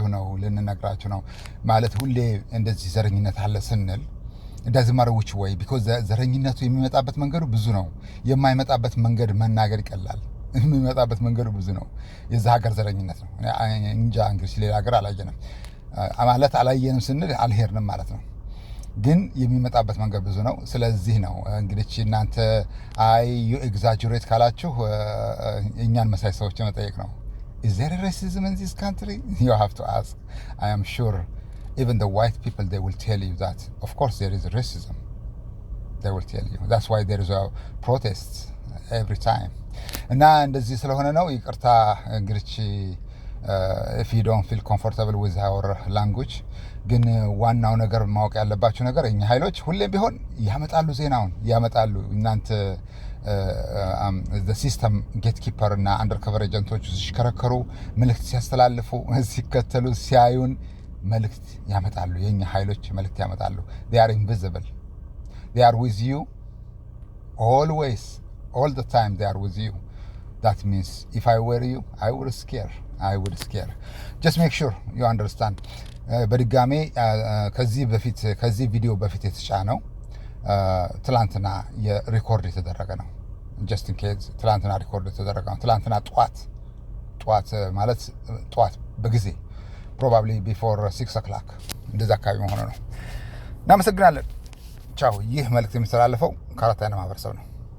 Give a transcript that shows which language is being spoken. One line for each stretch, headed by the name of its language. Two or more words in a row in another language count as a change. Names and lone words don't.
Amharic: ነው ማለት ሁሌ እንደዚህ ዘረኝነት አለ ስንል እንደዚህ ማረውች ወይ ቢኮዝ ዘረኝነቱ የሚመጣበት መንገዱ ብዙ ነው። የማይመጣበት መንገድ መናገር ይቀላል። የሚመጣበት መንገዱ ብዙ ነው። የዛ ሀገር ዘረኝነት ነው። እንጃ እንግዲህ ሌላ ሀገር አላየንም ማለት አላየንም ስንል አልሄድንም ማለት ነው። ግን የሚመጣበት መንገድ ብዙ ነው። ስለዚህ ነው እንግዲህ እናንተ
English: you exaggerate
Amharic: ካላችሁ እኛን መሳይ ሰዎች መጠየቅ ነው።
English: is there racism in this country? You have to ask. I am sure even the white people, they will tell you that of course there is racism. They will tell you. That's why there is a protest every time.
Amharic: እና እንደዚህ ስለሆነ ነው ይቅርታ እንግዲህ
English: if you don't feel comfortable with our language።
Amharic: ግን ዋናው ነገር ማወቅ ያለባችሁ ነገር እኛ ኃይሎች ሁሌም ቢሆን ያመጣሉ፣ ዜናውን ያመጣሉ። እናንተ
English: the system gatekeeper
Amharic: እና undercover ኤጀንቶች ሲሽከረከሩ መልእክት ሲያስተላልፉ ሲከተሉ ሲያዩን መልእክት ያመጣሉ። የኛ ኃይሎች መልእክት ያመጣሉ።
English: they are invisible, they are with you always, all the time. They are with you.
Amharic: That means if I were you, I would scare. Just make sure you understand. በድጋሜ ከዚህ ቪዲዮ በፊት የተጫነው ትላንትና የሪኮርድ የተደረገ ነው።
English: just in case
Amharic: ትላንትና ሪኮርድ የተደረገ ነው። ትላንትና ጠዋት ማለት ጠዋት በጊዜ
English: probably before 6 o'clock
Amharic: እንደዛ አካባቢ መሆኑ ነው። እናመሰግናለን። ቻው። ይህ መልእክት የሚተላለፈው ከአራት አይና ማህበረሰብ ነው።